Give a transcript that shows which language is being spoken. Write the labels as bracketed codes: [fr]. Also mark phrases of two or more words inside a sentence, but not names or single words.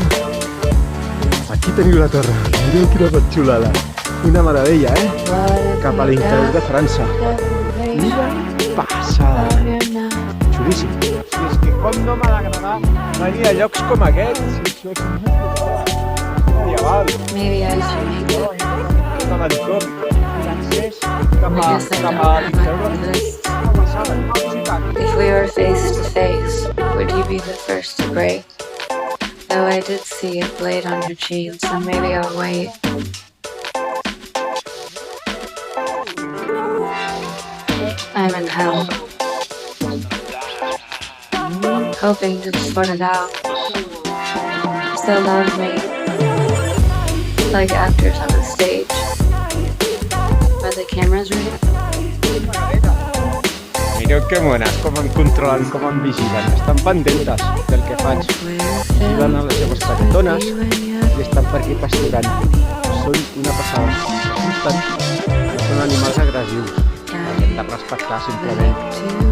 [ca] Aquí teniu la torre, mireu quina xulada, una meravella, cap a l'interior de França. Una passada, xulíssim. I és que com no m'ha d'agradar venir a llocs com aquests, si això és medieval. [en] Maybe I should make it. [ca] Tot l'entorn, l'accés cap a l'interior. [en] If we were face to face, would you be the first to break? Though I did see a blade on your cheek, so maybe I'll wait. I'm in hell, hoping to sort it out. Still love me, like actors on a stage. Are the cameras ready? [ca] Mireu que mones, com em controlen, com em vigilen. Estan pendentes del que faig. Vigilen a les seves petitones i estan per aquí pasturant. Són una passada. Són animals agressius. Hem de respectar simplement.